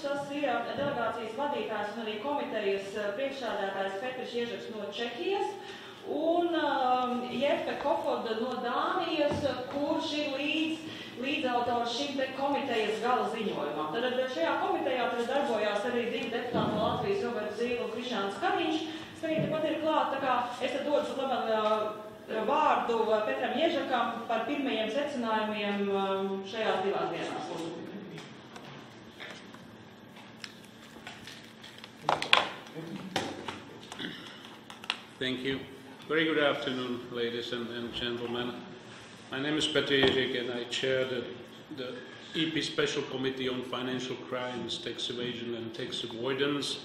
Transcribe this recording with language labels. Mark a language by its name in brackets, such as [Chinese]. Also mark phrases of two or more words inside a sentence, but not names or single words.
[Latvian] Tas ir delegācijas vadītājs un arī komitejas priekšsēdētājs Petrs no Čehijas un Jeppe Kofoda no Dānijas, kurš ir līdzautors šim komitejas gala ziņojumam. Tad šajā komitejā darbojās arī divi deputāti no Latvijas, Roberts Zīle un Krišāns Kariņš. Viņi tepat ir klāt, tā kā es tad dodu vārdu Petram Ježakam par pirmajiem secinājumiem šajās divās dienās. [English] Thank you. Very good afternoon, ladies and gentlemen. My name is Petr Ježek and I chair the EP Special Committee on Financial Crimes, Tax Evasion and Tax Avoidance.